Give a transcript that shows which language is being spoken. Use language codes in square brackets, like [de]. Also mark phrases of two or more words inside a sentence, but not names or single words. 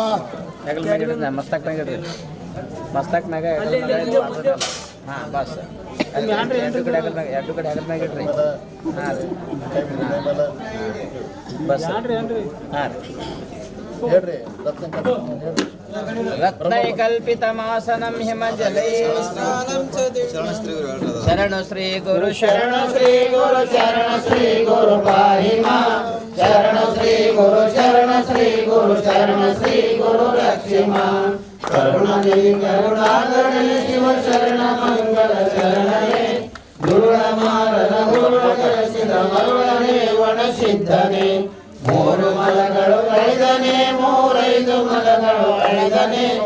[kn] ಮಸ್ತಾಕ್ ಮ್ಯಾಗ ಇಡ್ರಿ ಮಸ್ತಾಕ್ ಮ್ಯಾಗ ಹಾಂ ಬಸ್ ಎರಡು ಕಡೆ ಆಗದ ಮ್ಯಾಗ ಇಡ್ರಿ ಹಾಂ ರೀ ಬಸ್ ಹಾಂ ರೀ ಹೇಳ್ರಿ [sa] ರತ್ನೈಕಲ್ಪಿತಮಾಸನಂ ಹಿಮಜಲೈ [kn] ಶರಣ ಶ್ರೀ ಗುರು ಶರಣ ಶ್ರೀ ಗುರು ಶರಣ ಶ್ರೀ ಗುರು [sa] ಪಾಹಿ ಮಾಂ [kn] ಶರಣ ಶ್ರೀ ಗುರು ಶರಣ ಶ್ರೀ ಗುರು ಶರಣ ಶ್ರೀ ಗುರು [sa] ರಕ್ಷಿ ಮಾಂ [kn] ಕರುಣನೇ ಕರುಣಾಕರಣೆ ಶಿವ ಶರಣ ಮಂಗಲ ಶರಣನೇ ಗುರುಳ ಮಾರನ ಗುರುಳ ಕರೆಸಿದ ಮರುಳನೇ ವಣ ಸಿದ್ಧನೇ ಮೂರು ಮಲಗಳು ಐದನೇ ಮೂರೈದು ಮಲಗಳು ಐದನೇ